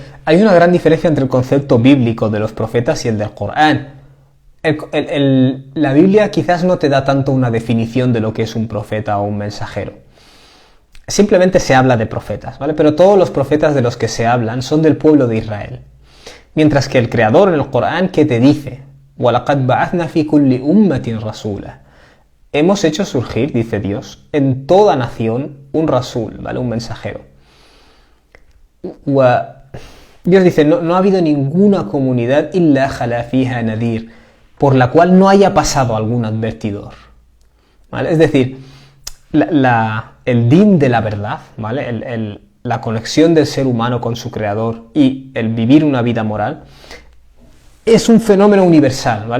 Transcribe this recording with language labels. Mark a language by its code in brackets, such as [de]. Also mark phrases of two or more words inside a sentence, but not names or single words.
[es] Hay una gran diferencia entre el concepto bíblico de los profetas y el del Corán. La Biblia quizás no te da tanto una definición de lo que es un profeta o un mensajero. Simplemente se habla de profetas, ¿vale? Pero todos los profetas de los que se hablan son del pueblo de Israel. Mientras que el Creador en el Corán, ¿qué te dice? [ar] وَلَقَدْ بَعَثْنَا فِي كُلِّ أُمَّةٍ رَسُولًا. [es] Hemos hecho surgir, dice Dios, en toda nación un rasul, ¿vale? Un mensajero. Dios dice, no ha habido ninguna comunidad [ar] إلا خلا فيها نذير, [es] por la cual no haya pasado algún advertidor, ¿vale? Es decir, el din de la verdad, ¿vale? La conexión del ser humano con su creador y el vivir una vida moral es un fenómeno universal, ¿vale?